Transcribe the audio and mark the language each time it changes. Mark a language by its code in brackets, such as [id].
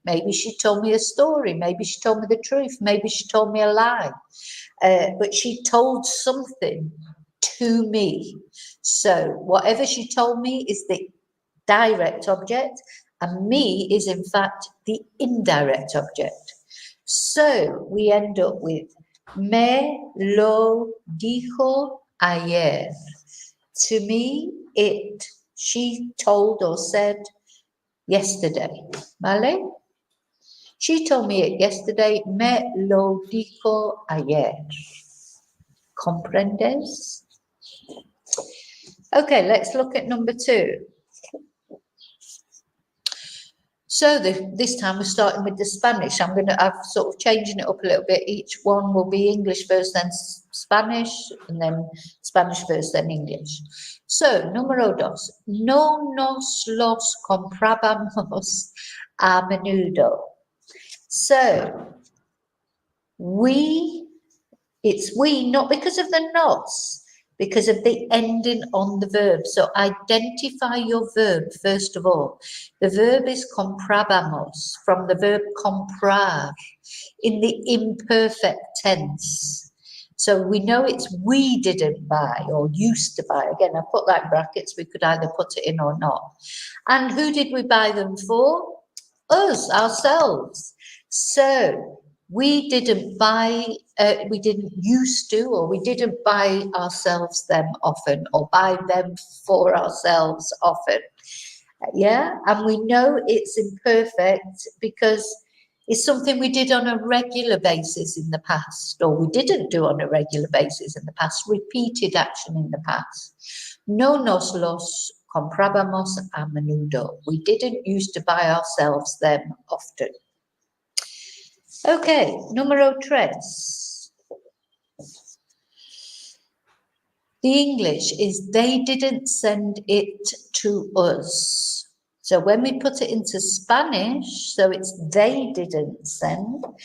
[en] Maybe she told me a story. Maybe she told me the truth. Maybe she told me a lie. But she told something to me. So whatever she told me is the direct object, and me is in fact the indirect object. So we end up with [es] me lo dijo ayer. [en] To me, it, she told or said yesterday. [es] ¿Vale? [en] She told me it yesterday. [es] Me lo dijo ayer. ¿Comprendes? [en] Okay, let's look at number two. So this time we're starting with the Spanish. I'm sort of changing it up a little bit. Each one will be English first, then Spanish, and then Spanish first, then English. [es] So, número dos. No nos los comprábamos a menudo. [en] So, it's we, not because of the nos, because of the ending on the verb. So identify your verb first of all. The verb is comprábamos, from the verb comprar, in the imperfect tense. So we know it's we didn't buy or used to buy. Again, I put that in brackets. We could either put it in or not. And who did we buy them for? Us, ourselves. So we didn't buy, we didn't used to, or we didn't buy ourselves them often, or buy them for ourselves often. Yeah, and we know it's imperfect because it's something we did on a regular basis in the past, or we didn't do on a regular basis in the past, repeated action in the past. [es] No nos los comprábamos a menudo. [en] We didn't used to buy ourselves them often. Okay, [es] número tres. [en] The English is they didn't send it to us. So when we put it into Spanish, so it's they didn't send.